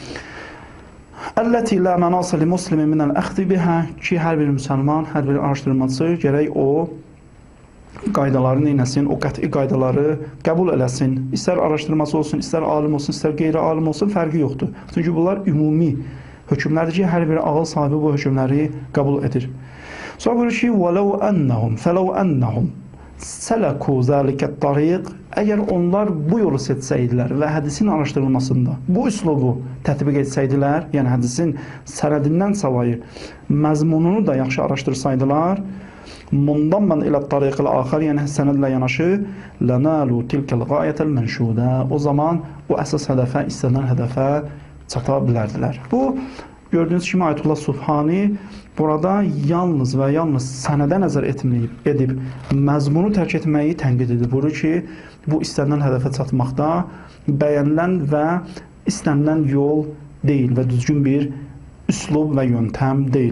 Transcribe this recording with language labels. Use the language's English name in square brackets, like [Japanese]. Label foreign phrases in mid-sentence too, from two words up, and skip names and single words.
[Arabic] التي لا مناص للمسلم من الأخذ بها, [Azerbaijani] ki, hər bir müsəlman, hər bir araşdırmacı gərək o qaydaları neynəsin, o qəti qaydaları qəbul eləsin. İstər araşdırması olsun, istər alim olsun, istər qeyri-alim olsun, fərqi yoxdur. Çünki bunlar ümumi hökmlərdir ki, hər bir ağıl sahibi bu hökmləri qəbul edir. Sonra buyurur ki, [Arabic] وَلَوْ أَنَّهُمْ فَلَوْ أَنَّهُمْ سَلَكُوا ذَلِكَ الطَّرِيقِ, [Azerbaijani] əgər onlar bu yolu seçsəydilər və hədisin araşdırılmasında bu üslubu tətbiq etsəydilər, yəni hədisin sənədindən savayı məzmununu da yaxşı araşdırsaydılar, [Arabic] منضمًا إلى الطريق الآخر, [Azerbaijani] yəni sənədlə yanaşı, [Arabic] لَنَالُوا تِلْكَ الْغَايَةَ الْمَنْشُودَ, [Azerbaijani] o zaman o əsas hədəfə, istənilən hədəfə çata bilərdilər. Bu, gördüyünüz kimi Ayətullah Subhani burada yalnız və yalnız sənədə nəzər edib məzmunu tərk etməyi tənqid edir. Buyurur ki, bu istənilən hədəfə çatmaqda bəyənilən və istənilən yol deyil və düzgün bir üslub və yöntəm deyil.